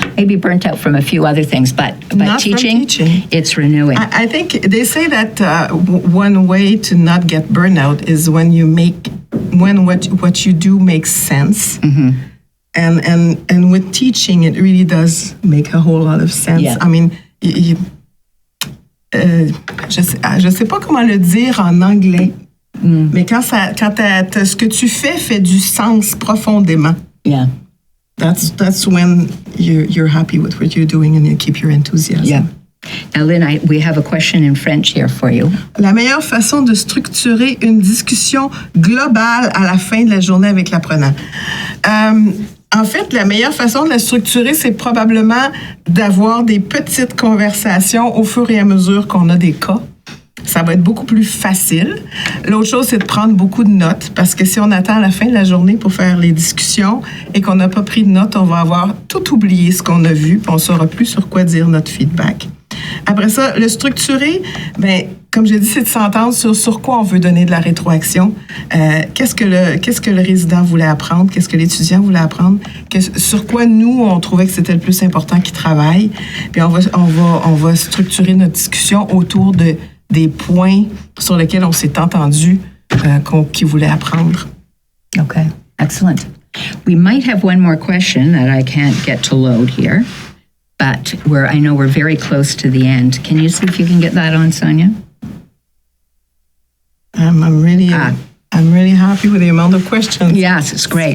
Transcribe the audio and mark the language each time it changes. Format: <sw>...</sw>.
<en>Maybe burnt out from a few other things, but teaching, it's renewing. I think they say that one way to not get burnout is when what you do makes sense. And with teaching, it really does make a whole lot of sense. Yeah. I mean,</en> <fr>je sais pas comment le dire en anglais, mais quand ce que tu fait du sens profondément.</fr> <en>Yeah. That's when you're happy with what you're doing and you keep your enthusiasm. Yeah. Now, Lynn, we have a question in French here for you.</en> <fr>La meilleure façon de structurer une discussion globale à la fin de la journée avec l'apprenant. En fait, la meilleure façon de la structurer, c'est probablement d'avoir des petites conversations au fur et à mesure qu'on a des cas. Ça va être beaucoup plus facile. L'autre chose, c'est de prendre beaucoup de notes, parce que si on attend à la fin de la journée pour faire les discussions et qu'on n'a pas pris de notes, on va avoir tout oublié ce qu'on a vu, puis on ne saura plus sur quoi dire notre feedback. Après ça, le structurer, comme j'ai dit, c'est de s'entendre sur quoi on veut donner de la rétroaction. Qu'est-ce que le résident voulait apprendre? Qu'est-ce que l'étudiant voulait apprendre? Sur quoi nous, on trouvait que c'était le plus important qu'il travaille. Puis on va structurer notre discussion autour des points sur lesquels on s'est entendu qu'il voulait apprendre.</fr> <en>Okay, excellent. We might have one more question that I can't get to load here, but I know we're very close to the end. Can you see if you can get that on, Sonia? I'm really happy with the amount of questions. Yes, it's great.</en>